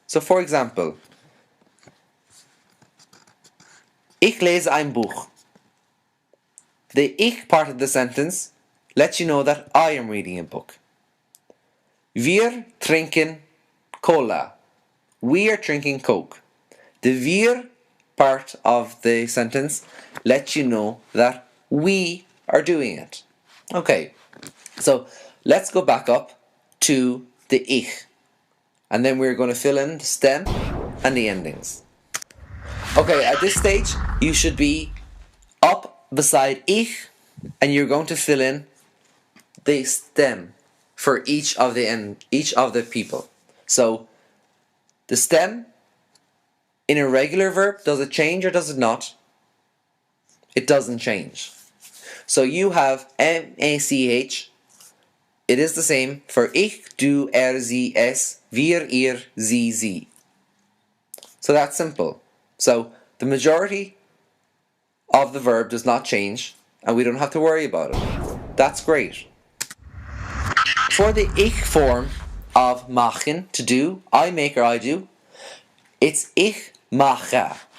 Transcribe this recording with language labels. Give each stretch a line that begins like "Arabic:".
English: So for example,
German: ich lese ein Buch.
English: The ich part of the sentence lets you know that I am reading a book.
German: Wir trinken Cola.
English: We are drinking Coke. The wir part of the sentence lets you know that we are doing it. Okay, so let's go back up to the ich. And then we're going to fill in the stem and the endings. Okay, at this stage, you should be up beside ich, and you're going to fill in the stem for each of the people. So the stem in a regular verb, does it change or does it not? It doesn't change. So you have M-A-C-H. It is the same for ich, du, sie, es, wir, ihr, sie. So that's simple. So the majority of the verb does not change and we don't have to worry about it. That's great. For the ich form of machen, to do, I make or I do, it's ich mache.